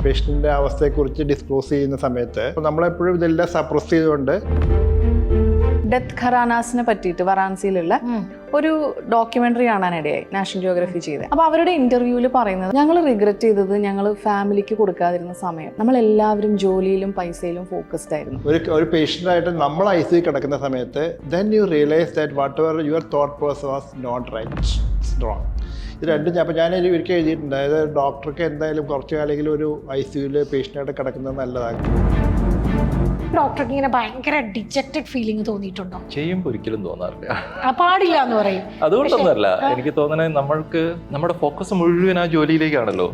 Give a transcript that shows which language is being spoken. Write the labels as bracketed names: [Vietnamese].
[Malayalam] പേഷ്യന്റിന്റെ അവസ്ഥയെക്കുറിച്ച് ഡിസ്ക്ലോസ് ചെയ്യുന്ന സമയത്ത് നമ്മളെപ്പോഴും ഇതെല്ലാം സപ്രസ് ചെയ്തുകൊണ്ട് ഡെത്ത് ഖറാനാസിനെ പറ്റിയിട്ട് വാരാണസിയിലുള്ള ഒരു ഡോക്യുമെന്ററി കാണാനിടയായി, നാഷണൽ ജിയോഗ്രഫി ചെയ്ത്. അപ്പോൾ അവരുടെ ഇന്റർവ്യൂവിൽ പറയുന്നത്, ഞങ്ങൾ റിഗ്രറ്റ് ചെയ്തത് ഞങ്ങൾ ഫാമിലിക്ക് കൊടുക്കാതിരുന്ന സമയം. നമ്മൾ എല്ലാവരും ജോലിയിലും പൈസയിലും ഫോക്കസ്ഡ് ആയിരുന്നു. ഒരു പേഷ്യന്റ് ആയിട്ട് നമ്മൾ ICU കിടക്കുന്ന സമയത്ത് [English] then you realize that whatever your thought process was not right, it's wrong. [Malayalam] ഇത് രണ്ടും അപ്പോൾ ഞാൻ ഒരിക്കൽ എഴുതിയിട്ടുണ്ട്. അതായത് ഡോക്ടർക്ക് എന്തായാലും കുറച്ച് കാലെങ്കിലും ഒരു ICUവിൽ പേഷ്യൻ്റായിട്ട് കിടക്കുന്നത് നല്ലതാണ്. ഡോക്ടർക്ക് ഇങ്ങനെ ഭയങ്കര ഡിജക്റ്റഡ് ഫീലിംഗ് തോന്നിയിട്ടുണ്ടോ? ചെയ്യുമ്പോൾ ഒരിക്കലും തോന്നാറില്ല. പാടില്ല എന്ന് പറയും. അതുകൊണ്ടൊന്നല്ല, എനിക്ക് തോന്നുന്നത് നമ്മൾക്ക് നമ്മുടെ ഫോക്കസ് മുഴുവൻ ആ ജോലിയിലേക്കാണല്ലോ.